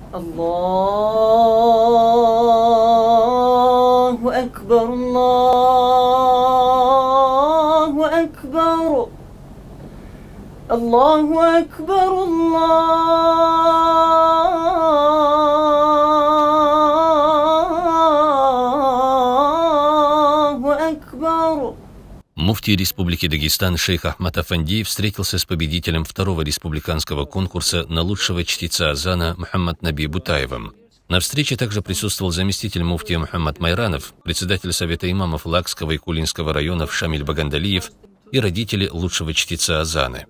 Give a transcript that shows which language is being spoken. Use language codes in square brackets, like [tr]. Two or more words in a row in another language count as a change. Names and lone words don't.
[ar] الله أكبر الله أكبر الله أكبر الله أكبر. [ru] Муфтий Республики Дагестан шейх Ахмад Афандиев встретился с победителем второго республиканского конкурса на лучшего чтеца азана Мухаммад Наби Бутаевым. На встрече также присутствовал заместитель муфтия Мухаммад Майранов, председатель Совета имамов Лакского и Кулинского районов Шамиль Багандалиев и родители лучшего чтеца азаны.